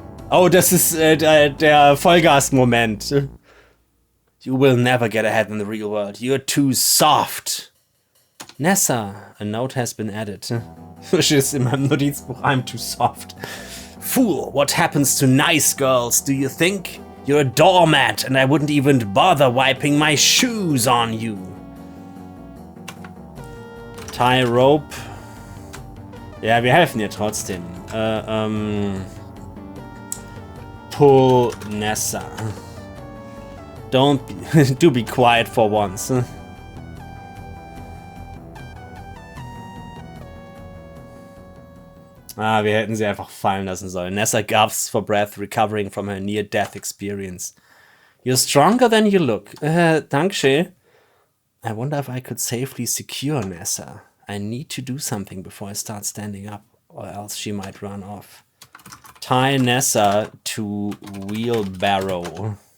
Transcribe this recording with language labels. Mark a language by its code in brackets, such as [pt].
[de] Oh, das ist der Vollgas-Moment. [en] You will never get ahead in the real world. You're too soft. Nessa, a note has been added. Which is in [de] meinem Notizbuch, [en] I'm too soft. Fool, what happens to nice girls, do you think? You're a doormat and I wouldn't even bother wiping my shoes on you. Tie rope. [de] Ja, wir helfen ihr trotzdem. [en] Pull Nessa. Do be quiet for once. [de] Ah, wir hätten sie einfach fallen lassen sollen. [en] Nessa gasps for breath, recovering from her near-death experience. You're stronger than you look. [de] Dankeschön. [en] I wonder if I could safely secure Nessa. I need to do something before I start standing up, or else she might run off. Tie Nessa to wheelbarrow.